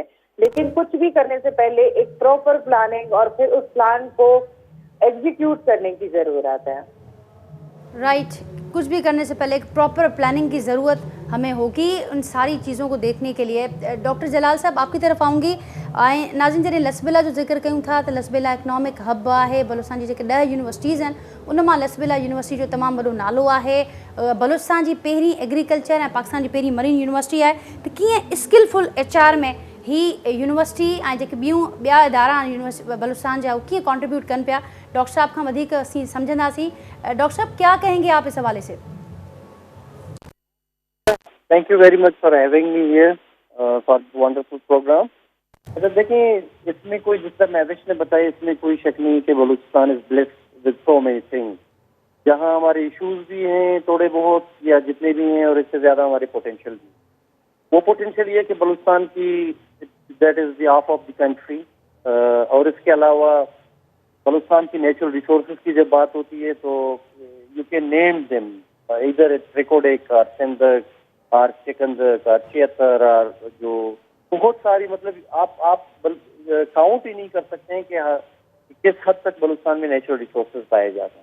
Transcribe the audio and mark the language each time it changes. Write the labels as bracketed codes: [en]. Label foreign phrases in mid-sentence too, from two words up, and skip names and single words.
[hi] लेकिन कुछ भी करने से पहले एक [en] proper planning [hi] और फिर उस प्लान को एग्जीक्यूट करने की जरूरत है। राइट, कुछ भी करने से पहले एक [en] proper planning [hi] की ज़रूरत हमें होगी उन सारी चीज़ों को देखने के लिए। डॉक्टर जलाल साहब आपकी तरफ आऊँगी। [sd] ऐं नाज़िन जॾहिं लसबेला जो ज़िक्र कयूं था त लसबेला [en] economic hub [sd] आहे। बलूचिस्तान जी जेके 10 यूनिवर्सिटीज़ आहिनि उन मां लसबेला यूनिवर्सिटी जो तमामु वॾो नालो आहे। बलूचिस्तान जी पहिरीं एग्रीकल्चर ऐं पाकिस्तान जी पहिरीं [en] marine university [sd] आहे। त कीअं [en] skillful HR [sd] में ही यूनिवर्सिटी ऐं जेके ॿिया इदारा आहिनि यूनिवर्सिटी बलूचिस्तान जा, उहे कीअं कॉन्ट्रीब्यूट कनि पिया? डॉक्टर साहब खां वधीक असीं समझंदासीं। [hi] डॉक्टर साहब क्या कहेंगे आप इस हवाले से? [en] Thank you very much for having me here for wonderful program. [hi] अच्छा देखें, इसमें कोई, जिस तरह महविश ने बताया, इसमें कोई शक नहीं कि बलूचिस्तान [en] is blessed with so many things, [hi] जहाँ हमारे इश्यूज भी हैं थोड़े बहुत या जितने भी हैं, और इससे ज्यादा हमारे पोटेंशियल भी। वो पोटेंशियल ये कि बलूचिस्तान की [en] that is the half of the country, [hi] और इसके अलावा बलूचिस्तान की [en] natural resources [hi] की जब बात होती है तो [en] you can name them, [hi] इधर ट्रिकोडेक और सिंधक और चिकंदक और चेतर और जो बहुत सारी, मतलब आप काउंट ही नहीं कर सकते हैं कि किस हद तक बलूचिस्तान में [en] natural resources [hi] पाए जाते हैं।